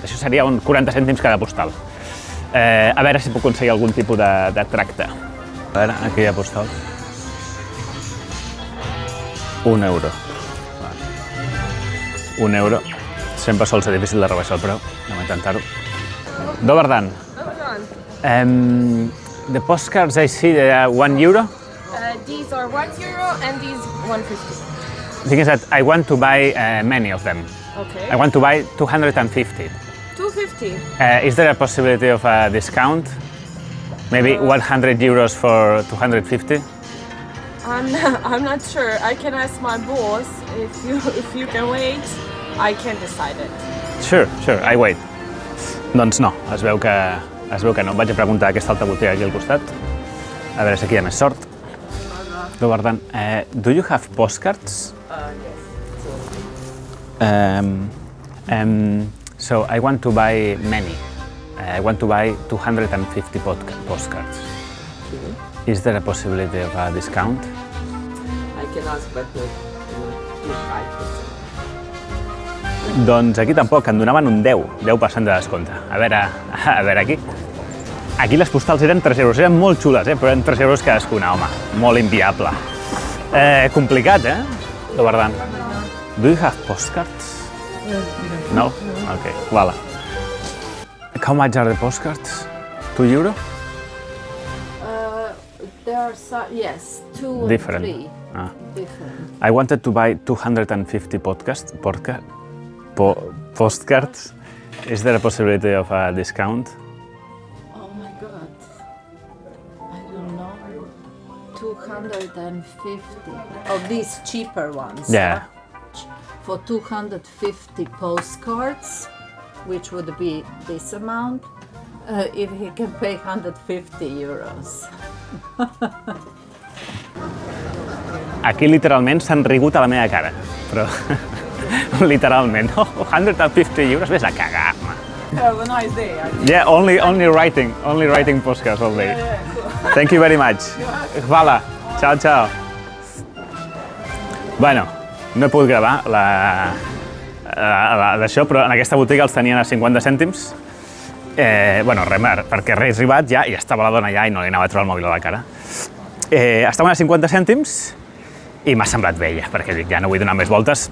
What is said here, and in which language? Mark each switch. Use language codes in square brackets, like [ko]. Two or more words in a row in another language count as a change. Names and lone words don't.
[ca] Això seria uns 40 cèntims cada postal. A veure si puc aconseguir algun tipus de tracte. A veure, aquí hi ha postals. 1 euro. 1 euro. Sempre sol ser difícil de rebaixar el preu. Anem a intentar-ho. [hr] Dobar dan. [en] The postcards I see, they are 1 euro. These are 1 euro and these 1.50. The thing is that I want to buy many of them. Okay. I want to buy 250. 250. Is there a possibility of a discount? Maybe 100 euros for 250? I'm not sure. I can ask my boss if you can wait. I can decide it. Sure, I wait. [ca] Doncs no, es veu que no. Vaig a preguntar a aquesta altra botiga aquí al costat. A veure si aquí hi ha més sort. [hr] Dobar dan. [en] Do you have postcards? Yes. So I want to buy many. I want to buy 250 postcards. Okay. Is there a possibility of a discount? I can ask, but 5%. [ca] Doncs aquí tampoc, em donaven un 10% de descompte. A veure aquí. Aquí les postals eren 3 euros, eren molt xules, però eren 3 euros cadascuna, home. Molt inviable. Complicat, [hr] Dobar dan. [en] Do you have postcards? No? Okay, voilà. How much are the postcards? 2 euro? There are some, yes, 2 and Different. 3. Ah. Different. I wanted to buy 250 postcards. Is there a possibility of a discount? Oh my God. I don't know. 250. Oh, these cheaper ones. Yeah. For 250 postcards, which would be this amount, If he can pay 150 euros. [ca] Aquí literalment s'han rigut a la meva cara, però literalment, 150 euros, vés a cagar, home. [en] Have a nice day. Yeah, only writing podcast all day. Thank you very much. [it] Hvala. Ciao, ciao. [ca] Bueno, no he pogut gravar d'això, però en aquesta botiga els tenien a 50 cèntims. Bueno, res, perquè res arribat ja i estava la dona allà i no li anava a treure el mòbil a la cara. Estaven a 50 cèntims i m'ha semblat vella, perquè dic, ja no vull donar més voltes.